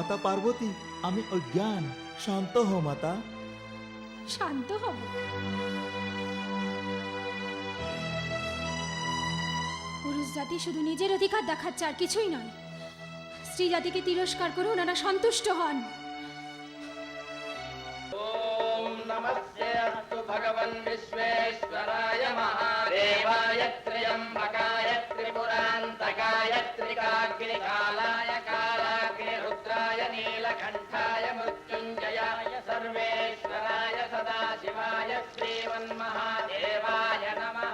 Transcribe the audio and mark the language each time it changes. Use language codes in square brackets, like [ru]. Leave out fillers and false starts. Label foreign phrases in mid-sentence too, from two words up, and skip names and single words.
[bn] মাতা পার্বতী, আমি অজ্ঞান। শান্ত হও মাতা। শান্ত হব? পুরুষ জাতি শুধু নিজের অধিকার দেখাচ্ছে, আর কিছুই নয়। স্ত্রী জাতিকে তিরস্কার করে ওনারা সন্তুষ্ট হন। [sa] ॐ नमस्तेऽस्तु भगवन् विश्वेश्वराय महादेवाय त्र्यम्बकाय त्रिपुरान्तकाय त्रिकाग्निकालाय कालाग्निरुद्राय नीलकण्ठाय मृत्युञ्जयाय सर्वेश्वराय सदाशिवाय श्रीमन्महादेवाय नमः।